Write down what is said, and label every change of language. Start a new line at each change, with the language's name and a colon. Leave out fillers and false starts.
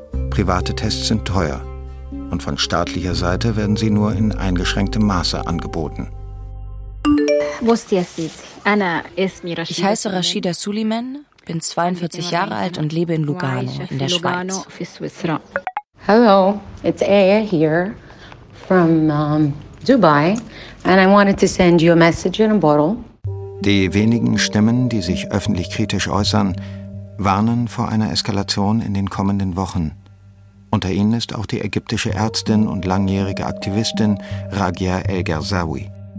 German: Private Tests sind teuer und von staatlicher Seite werden sie nur in eingeschränktem Maße angeboten. Ich heiße Rashida Suleiman, bin 42 Jahre alt und lebe in Lugano in der Schweiz.
English: Hello, it's Aya here from Dubai and I wanted to send you a message in a bottle.
German: Die wenigen Stimmen, die sich öffentlich kritisch äußern, warnen vor einer Eskalation in den kommenden Wochen. Unter ihnen ist auch die ägyptische Ärztin und langjährige Aktivistin Ragia El-Gerzawi.